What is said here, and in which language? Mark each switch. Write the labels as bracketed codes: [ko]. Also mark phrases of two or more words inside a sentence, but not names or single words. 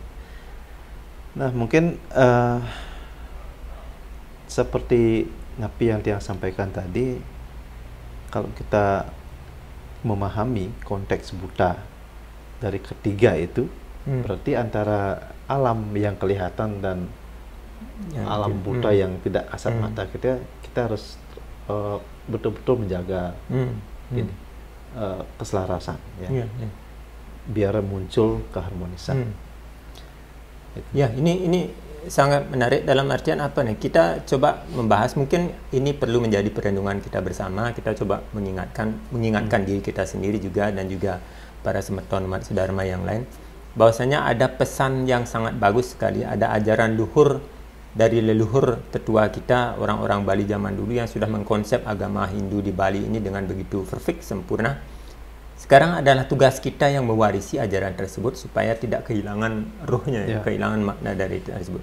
[id] Nah mungkin seperti Napi yang Tiang sampaikan tadi, kalau kita memahami konteks Buddha dari ketiga itu, berarti antara alam yang kelihatan dan alam Buddha yang tidak kasat mata kita harus betul-betul menjaga keselarasan biar muncul keharmonisan. Ya, ini sangat menarik dalam artian apa nih? Kita coba membahas, mungkin ini perlu menjadi perenungan kita bersama. Kita coba mengingatkan diri kita sendiri juga, dan juga para semeton umat Sudharma yang lain, bahwasanya ada pesan yang sangat bagus sekali, ada ajaran luhur dari leluhur tetua kita, orang-orang Bali zaman dulu yang sudah mengkonsep agama Hindu di Bali ini dengan begitu perfect, sempurna. Sekarang adalah tugas kita yang mewarisi ajaran tersebut supaya tidak kehilangan ruhnya, kehilangan makna dari itu tersebut.